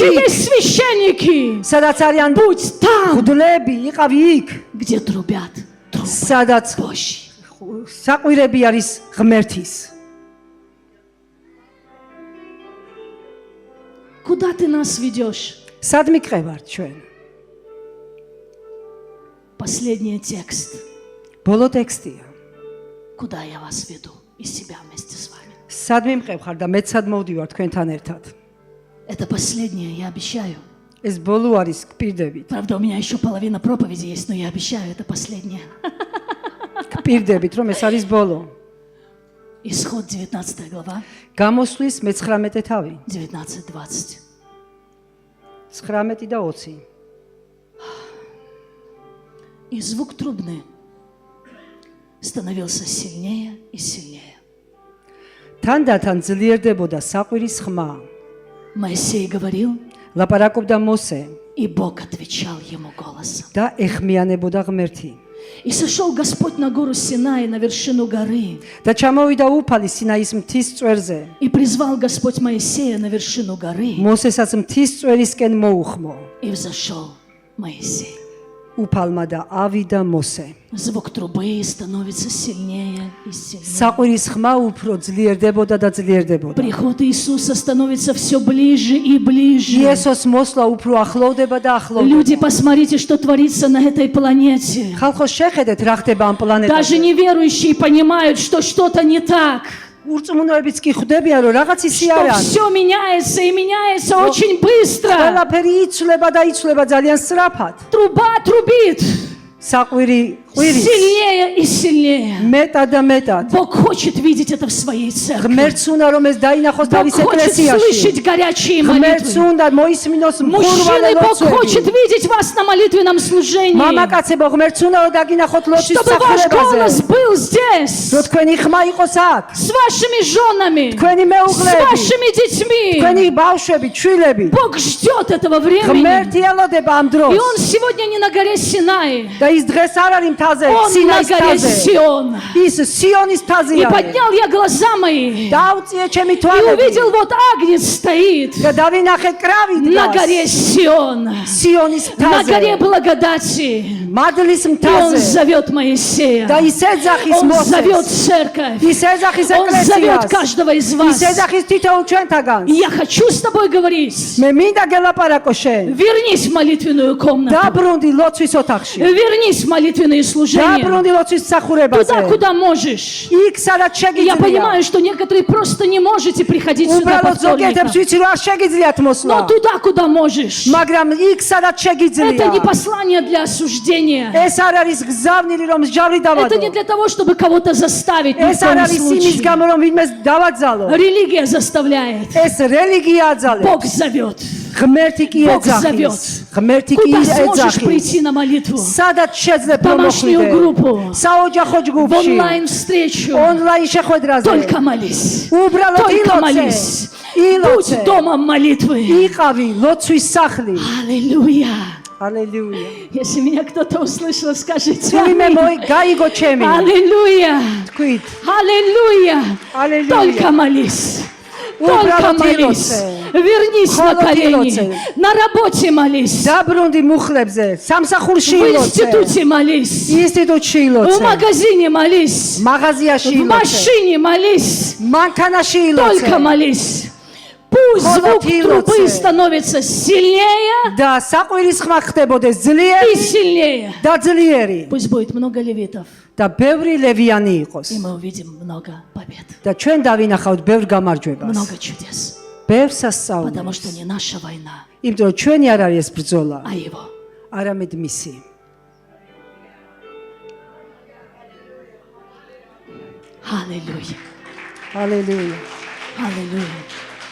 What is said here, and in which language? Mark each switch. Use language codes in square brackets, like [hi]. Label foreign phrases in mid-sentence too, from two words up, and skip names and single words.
[ka] იქ, [ru] есть священники. [ka] სადაც არიან [ru] Будь там, [ka] მღვდლები, იყავი იქ, [ru] где трубят трубы [ka] სადაც [ru] Божьи. [ka] საყვირები არის ღმერთის. [ru] Куда ты нас ведешь? [ka] სად მიყევართ ჩვენ? [ru] Последний текст. [ka] ბოლო ტექსტია. [ru] Куда я вас веду? И себя вместе с вами. [ka] სად მიმყევხარ და მეც სად მოვდივარ თქვენთან ერთად? [ru] Это последнее, я обещаю. [ka] ეს ბოლო არის, გპირდებით. [ru] Правда, у меня еще половина проповеди есть, но я обещаю, это последнее. [ka] გპირდებით, რომ ეს არის ბოლო. [ru] Исход 19 глава, [ka] გამოსვლის მე-19 თავი [ru] 19-20. [ka] 19 და 20. [ru] И звук трубны становился сильнее и сильнее. [ka] თანდათან ძლიერდებოდა საყვირის ხმა. [ru] Моисей говорил, [ka] ლაპარაკობდა მოსე [ru] и Бог отвечал ему голосом. [ka] და ეხმიანებოდა ღმერთი. [ru] И сошел Господь на гору Синай, на вершину горы, [ka] და ჩამოვიდა უფალი სინაის მთის წვერზე. [ru] и призвал Господь Моисея на вершину горы, [ka] მოსესაც მთის წვერისკენ მოუხმო. [ru] и взошел Моисей. [ka] უფალმა და ავიდა მოსე. [ru] Звук трубы становится сильнее и сильнее. [ka] საყვირის ხმა უფრო ძლიერდებოდა და ძლიერდებოდა. [ru] Приход Иисуса становится все ближе и ближе. [ka] იესოს მოსვლა უფრო ახლოვდება და ახლოვდება. [ru] Люди, посмотрите, что творится на этой планете. [ka] ხალხო შეხედეთ რა ხდება ამ [ru] Даже [ka] პლანეტაზე. [ru] неверующие понимают, что что-то не так. [ka] ურწმუნოებიც კი ხვდებიან რომ რაღაც ისი [ru] Что [ka] არ არის. [ru] все меняется и меняется очень быстро. [ka] ყველაფერი იცვლება და იცვლება ძალიან სწრაფად. [ru] Труба трубит [ka] საყვირი ყვირის [ru] сильнее и сильнее. [ka] მეტად და მეტად. [ru] Бог хочет видеть это в своей церкви. [ka] ღმერთს უნდა რომ ეს დაინახოს [ru] Бог [ka] თავის [ru] хочет [ka] ეკლესიაში. [ru] слышать горячие [ka] ღმერთს [ru] молитвы. [ka] უნდა მოისმინოს [ru] Мужчины, Бог хочет [ka] მხურვალე [ru] видеть вас на молитвенном служении. [ka] მამაკაცებო ღმერთს უნდა რომ დაგინახოთ ლოცვის [ru] Чтобы ваш голос [ka] სახლებაზე. [ru] был здесь. [ka] რომ თქვენი ხმა იყოს აქ. [ru] С вашими женами. [ka] თქვენი [ru] С [ka] მეუღლეები, [ru] вашими детьми. [ka] თქვენი ბავშვები, ჩვილები. [ru] Бог ждет этого времени. [ka] ღმერთი ელოდება ამ [ru] И [ka] დროს. [ru] Он сегодня не на горе Синай. [ka] და ის დღეს არ არის მთაზე, [ru] Он на [ka] სინაის [ru] горе [ka] მთაზე. [ru] Сион. [ka] ის სიონის მთაზე [ru] И [ka] არის. [ru] поднял я глаза мои. [ka] დაუწიე ჩემი [ru] И [ka] თვალები. [ru] увидел, вот агнец стоит [ka] და დავინახე კრავი [ru] на [ka] დგას. [ru] горе Сион. [ka] სიონის [ru] На горе [ka] მთაზე. [ru] благодати. [ka] მადლის [ru] И Он [ka] მთაზე. [ru] зовет Моисея. [ka] და ის ეძახის [ru] Он зовет [ka] მოსეს. [ru] церковь. [ka] ის ეძახის [ru] Он зовет [ka] ეკლესიას. [ru] каждого из [ka] ის [ru] вас. [ka] ეძახის თითოეულ ჩვენთაგანს. [ru] И я хочу с тобой говорить. [ka] მე მინდა გელაპარაკო შენ. [ru] Вернись в молитвенную комнату. [ka] დაბრუნდი ლოცვის ოთახში. [ru] Вернись в молитвенные служения. [ka] დაბრუნდი ლოცვის [ru] Туда, [ka] მსახურებაზე. [ru] куда можешь. [ka] იქ სადაც [ru] Я [ka] შეგიძლია. [ru] понимаю, что некоторые просто не можете приходить сюда по [ka] უბრალოდ ზოგიერთებს [ru] вторникам. [ka] ვიცი რომ არ შეგიძლიათ მოსვლა. [ru] Но туда, куда можешь. [ka] მაგრამ იქ სადაც [ru] Это [ka] შეგიძლია. [ru] не послание для осуждения. [ka] ეს არ არის გზავნილი რომ მსჯავრი [ru] Это не [ka] დავადო. [ru] для того, чтобы кого-то заставить. Ни в [ka] ეს არ [ru] коем [ka] არის იმის [ru] случае. [ka] გამო რომ ვინმეს დავაძალო. [ru] Религия заставляет. [ka] ეს რელიგია აძალებს. [ru] Бог зовет. [ka] ღმერთი კი [ru] Бог [ka] ეძახის. [ru] зовет. [ka] ღმერთი კი [ru] Куда сможешь [ka] ეძახის. [ru] прийти на молитву? [ka] სადაც შეძლებ რომ [ru] Домашнюю [ka] მოხვიდე. [ru] группу. [ka] საოჯახო [ru] В [ka] ჯგუფში. [ru] онлайн-встречу. [ka] ონლაინ შეხვედრაზე. [ru] Только молись. [ka] უბრალოდ [ru] Только [ka] ილოცე. [ru] молись. [ka] ილოცე. [ru] Будь домом молитвы. [ka] იყავი ლოცვის სახლი. [ru] Аллилуйя. [ka] ალელუია. [ru] Если меня кто-то услышал, скажите [ka] ვინმე [ru] аминь. [ka] გაიგო ჩემი. [ru] Аллилуйя. [ka] თქვით. [ru] Аллилуйя. Аллилуйя. Только молись. Только [ka] Уბრალოდ [ru] молись. [ka] ილოცე. [ru] Вернись на Холод колени. [ka] ილოცე. [ru] На работе молись. [ka] დაბრუნდი მუხლებზე, სამსახურში [ru] В [ka] ილოცე. [ru] институте молись. [ka] ინსტიტუტში [ru] В [ka] ილოცე. [ru] магазине молись. [ka] მაღაზიაში [ru] В [ka] ილოცე. [ru] машине молись. [ka] მანქანაში ილოცე. [ru] Только молись. Пусть Холод звук трубы [ka] ილოცე. [ru] становится сильнее [ka] და საყვირის ხმა ხდებოდეს [ru] и [ka] ძლიერი [ru] сильнее. [ka] და ძლიერი [ru] Пусть будет много левитов, [ka] და ბევრი ლევიანი იყოს. [ru] и мы увидим много побед, [ka] და ჩვენ დავინახავთ ბევრ გამარჯვებას. [ru] много чудес. [ka] ბევრ [ru] Потому [ka] სასწაულს. [ru] что не наша война, [ka] იმიტომ რომ ჩვენი არ არის ეს ბრძოლა, [ru] а его. [ka] არამედ მისი. [ru] Аллилуйя. [ka] ალელუია. [ru] Аллилуйя.